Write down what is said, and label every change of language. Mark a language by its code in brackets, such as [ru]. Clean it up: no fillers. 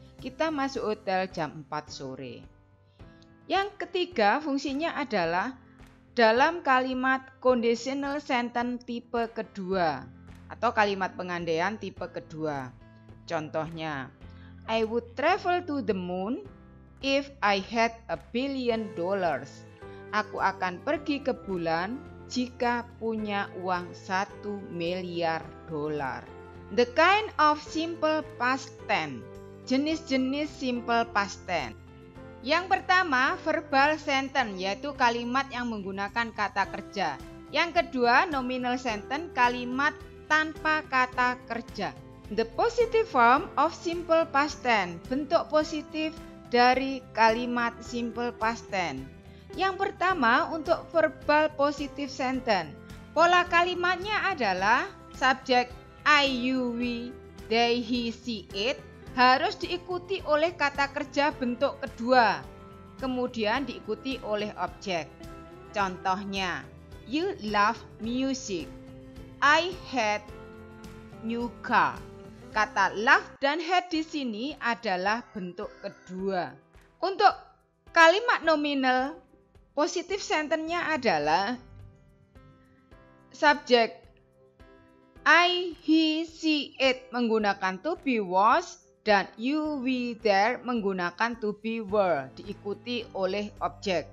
[id] Kita masuk hotel jam 4 sore. Yang ketiga fungsinya adalah dalam kalimat conditional sentence tipe kedua atau kalimat pengandaian tipe kedua. Contohnya, [en] I would travel to the moon if I had $1 billion. [id] Aku akan pergi ke bulan jika punya uang $1 miliar. [en] The kind of simple past tense. [id] Jenis-jenis simple past tense. Yang pertama, verbal sentence, yaitu kalimat yang menggunakan kata kerja. Yang kedua, nominal sentence, kalimat tanpa kata kerja. [en] The positive form of simple past tense, [id] bentuk positif dari kalimat simple past tense. Yang pertama untuk verbal positive sentence, pola kalimatnya adalah subjek I, you, we, they, he, she, it harus diikuti oleh kata kerja bentuk kedua, kemudian diikuti oleh objek. Contohnya, [en] you love music, I had new car. [id] Kata love dan had di sini adalah bentuk kedua. Untuk kalimat nominal, positive sentence-nya adalah subjek I, he, she, it menggunakan to be was dan you, we, there menggunakan to be were diikuti oleh objek.